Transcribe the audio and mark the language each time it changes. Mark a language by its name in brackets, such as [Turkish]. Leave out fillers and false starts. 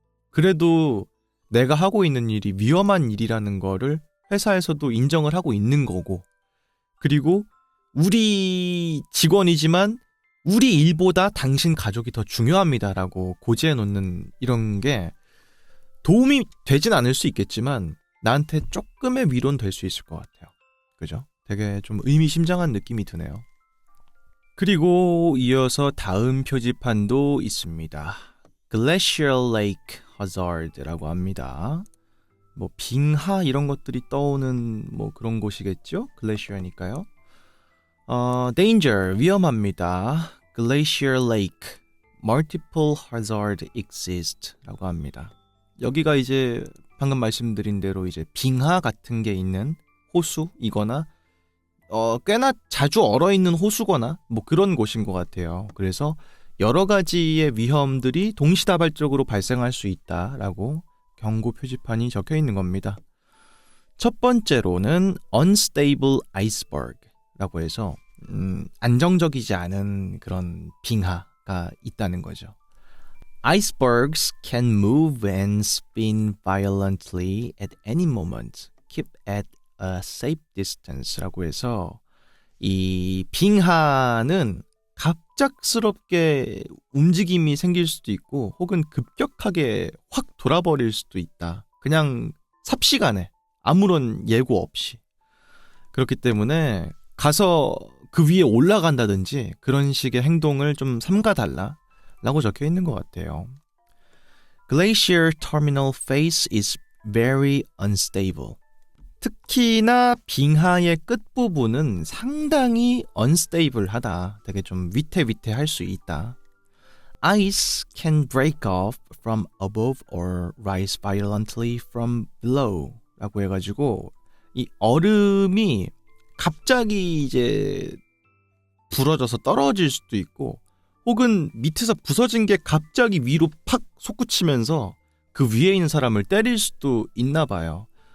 [Korean] 그래도 내가 하고 있는 일이 위험한 일이라는 거를 회사에서도 인정을 하고 있는 거고 그리고 우리 직원이지만 우리 일보다 당신 가족이 더 중요합니다라고 고지해 놓는 이런 게 도움이 되진 않을 수 있겠지만 나한테 조금의 위로는 될 수 있을 것 같아요. 그죠? 되게 좀 의미심장한 느낌이 드네요. 그리고 이어서 다음 표지판도 있습니다. Glacial Lake Hazard라고 합니다. 뭐 빙하 이런 것들이 떠오는 뭐 그런 곳이겠죠? 글래시어니까요. Danger 위험합니다. [English] Glacier Lake Multiple Hazard Exist 라고 합니다. [Korean] 여기가 이제 방금 말씀드린 대로 이제 빙하 같은 게 있는 호수이거나 꽤나 자주 얼어있는 호수거나 뭐 그런 곳인 것 같아요. 그래서 여러 가지의 위험들이 동시다발적으로 발생할 수 있다라고 경고 표지판이 적혀 있는 겁니다. 첫 번째로는 unstable iceberg라고 해서 안정적이지 않은 그런 빙하가 있다는 거죠. [English] Icebergs can move and spin violently at any moment. Keep at a safe distance [Korean] 라고 해서 이 빙하는 갑작스럽게 움직임이 생길 수도 있고 혹은 급격하게 확 돌아버릴 수도 있다. 그냥 삽시간에 아무런 예고 없이. 그렇기 때문에 가서 그 위에 올라간다든지 그런 식의 행동을 좀 삼가달라 라고 적혀 있는 것 같아요. [English] Glacier terminal face is very unstable. [Korean] 특히나 빙하의 끝부분은 상당히 unstable하다. 되게 좀 위태위태할 수 있다. [English] Ice can break off from above or rise violently from below [Korean] 라고 해가지고 이 얼음이 갑자기 이제 부러져서 떨어질 수도 있고 혹은 밑에서 부서진 게 갑자기 위로 팍 솟구치면서 그 위에 있는 사람을 때릴 수도 있나 봐요.